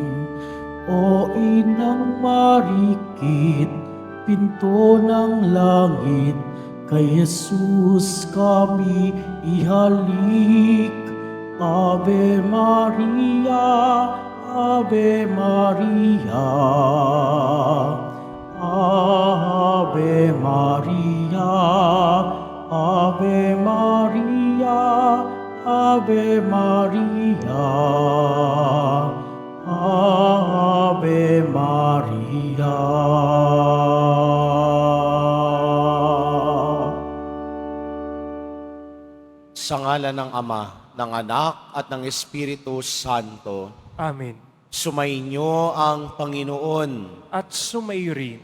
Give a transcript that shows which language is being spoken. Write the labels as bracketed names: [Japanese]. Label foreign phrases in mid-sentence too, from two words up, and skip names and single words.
[Filipino] O Inang Marikit, pinto ng langit, kay Jesus kami ihalik. [Latin] Ave Maria, Ave Maria. Ave Maria, Ave Maria, Ave Maria, Ave Maria. [Filipino] Sa ngalan ng Ama, ng Anak, at ng Espiritu Santo. Amen. Sumainyo ang Panginoon. At sumayo rin.